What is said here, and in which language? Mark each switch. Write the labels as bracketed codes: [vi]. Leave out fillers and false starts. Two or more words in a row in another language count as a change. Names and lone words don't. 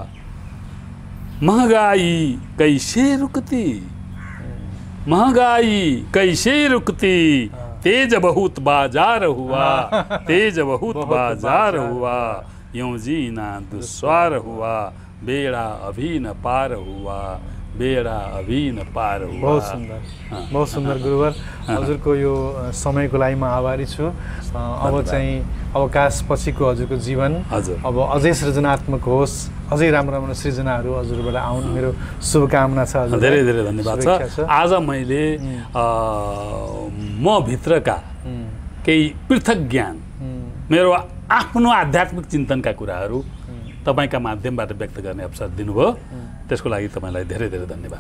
[hi] महंगाई कैसे रुकती, महंगाई कैसे रुकती, तेज बहुत बाजार हुआ, तेज बहुत बाजार हुआ, यूं जीना दुस्वार हुआ, बेड़ा अभी न पार हुआ, बेड़ा अभी न पार हुआ। बहुत सुन्दर गुरुवर। [ne] हजुरको यो समयको लागि म आभारी छु। अब चाहिँ अवकाश पछिको हजुरको जीवन अब अझै सृजनात्मक होस्, अझै राम्रो राम्रो सृजनाहरू हजुरबाट आउन्, मेरो शुभकामना छ। धेरै धेरै धन्यवाद छ। आज मैले म भित्रका केही पृथक ज्ञान, मेरो आफ्नो आध्यात्मिक चिन्तनका कुराहरू तपाईका माध्यमबाट व्यक्त गर्ने अवसर दिनुभयो, त्यसको लागि तपाईँलाई धेरै धेरै धन्यवाद।